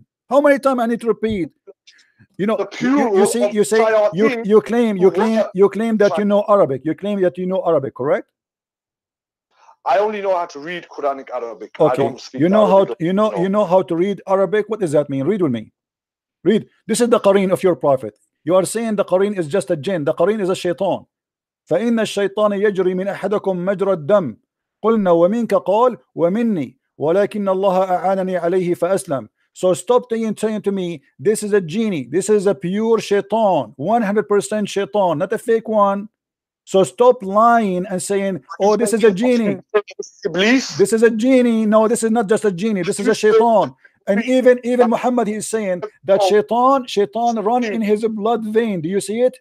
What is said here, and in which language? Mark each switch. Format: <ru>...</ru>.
<en>How many times I need to repeat? You know, you claim that you know Arabic. You claim that you know Arabic, correct? I only know how to read Quranic Arabic. Okay. I don't speak you know Arabic. You know how to read Arabic. What does that mean? Read with me. Read. This is the Qareen of your prophet. You are saying the Qareen is just a jinn. The Qareen is a shaitan.</en> <ar>فإن الشيطان يجري من أحدكم مجرى الدم قلنا ومنك قال ومني ولكن الله أعانني عليه فأسلم.</ar> <en>So stop saying to me, this is a genie. This is a pure shaitan, 100% shaitan, not a fake one. So stop lying and saying, oh, this is a genie. This is a genie. No, this is not just a genie. This is a shaitan. And even Muhammad, he is saying that shaitan run in his blood vein. Do you see it?</en>